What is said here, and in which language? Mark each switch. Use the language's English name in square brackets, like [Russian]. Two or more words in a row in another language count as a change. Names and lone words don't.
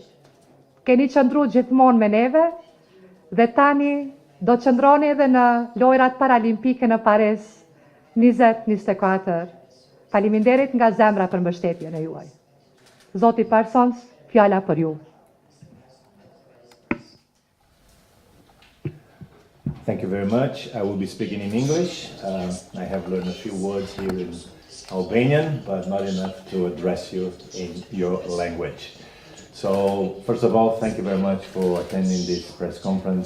[Albanian] Keni qëndruar gjithmonë me neve dhe tani do qëndroni edhe në lojrat paralimpike në Paris 2024. Faleminderit nga zemra për mbështetjen e juaj. Zoti Parsons, fjala për ju. [English] Thank you very much. I will be speaking in English. I have learned a few words here in Albanian, but not enough to address you in your language. So, first of all, thank you very much for attending this press conference.